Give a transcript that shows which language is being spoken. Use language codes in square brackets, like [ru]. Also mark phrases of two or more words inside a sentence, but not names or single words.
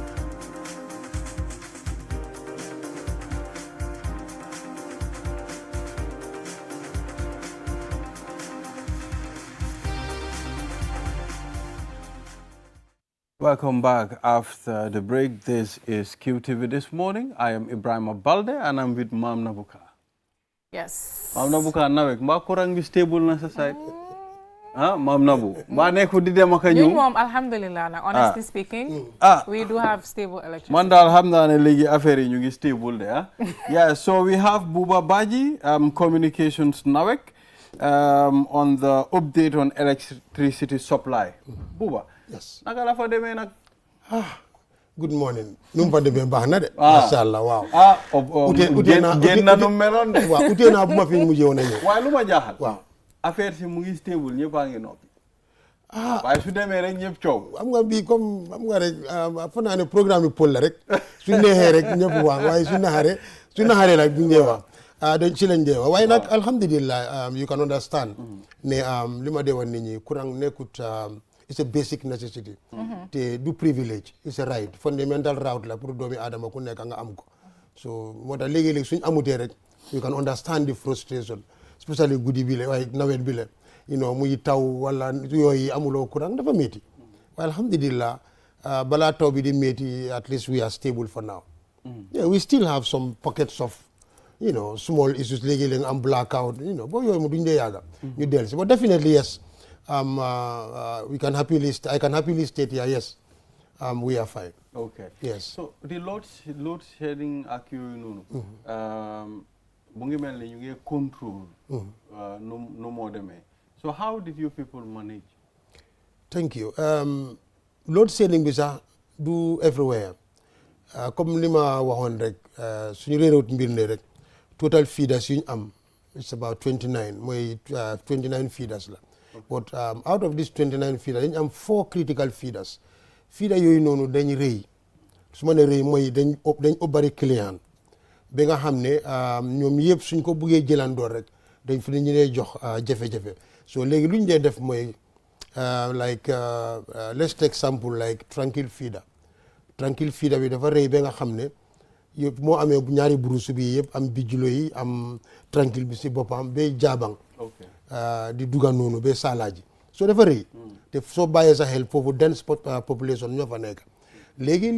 [en] Welcome back after the break. This is QTV This Morning. I am Ibrahim Balde and I'm with Mam Nabuka. Yes. [wo] Mam Nabuka nawek mba kurang bi stable na sa side. Mam Nabu. Mba neku di dem ak ñu. Mom alhamdulillah na [en] honestly speaking. We do have stable electricity. [wo] Man dal xamna ne legi affaire yi ñu ngi stable de [en] Yeah, so we have Buba Baji, Communications NAWEC, on the update on electricity supply. Buba. Yes. [wo] Naka la fa demee nag. [en] Good morning. [wo] Nu mu fa demee baax na de. Macha Allah waaw. génn na nu meloon de. waaw utee naa bu ma fi mujjee woon a ñëw. waaye lu ma jaaxal. waaw affaire si mu ngi stable ñëpp a ngi noppi. waaye su demee rek ñëpp coow. xam nga bii comme xam nga rek fa naa ne programme bi pôle la rek su neexee rek ñëpp wax waaye su naxaree nag duñ dee wax. dañ ci lañ dee wax waaye nag alhamdulillah [en] you can understand [wo] ne li ma dee wax nit ñi courant nekkut. [en] It's a basic necessity. [wo] Te du privilege. [en] It's a right. Fundamental right [wo] la pour doomi adama ku nekk nga am ko. So moo tax léegi-léegi suñ amutee rek [en] you can understand the frustration especially [wo] guddi bi la waaye nawet bi la [en] you know [wo] muy taw wala yooyu amuloo courant dafa métti waaye alhamdulillah balaa taw bi di métti [en] at least we are stable for now. Yeah, we still have some pockets of you know small issues [wo] léegi-léegi am [en] blackout you know [wo] boo yooyu mu duñ dee yàgga ñu dellu si [en] but definitely yes I can happily state here yes we are fine. Okay. Yes. So the load shedding [wo] ak yooyu noonu bu ngi mel ni ñu ngi control no moo demee [en] so how did you people manage? Thank you. [wo] Load shedding bi sax du everywhere comme li ma waxoon rek suñu réeréwut mbir ne rek total feeders yu ñu am [en] it's about 29 [wo] mooy 29 feeders la [en] but out of these 29 feeders [wo] dañu am [en] 4 critical feeders [wo] feeder yooyu noonu dañ rëy su ma ne rëy mooy dañ bari client ba nga xam ne ñoom yëpp suñ ko buggee jëlandoor rek dañ fi ñu dee jox jafe-jafe so léegi lu ñu dee def mooy [en] like let's take example like [wo] tranquille feeder bi dafa rëy ba nga xam ne yëpp moo amee ñaari brousse bi yëpp am bijilo yi am tranquille bi si boppam ba jaabang di duga noonu ba salaaji so dafa rëy te soo bàyyee sa xel foofu [en] dense population [wo] ñoo fa nekk léegi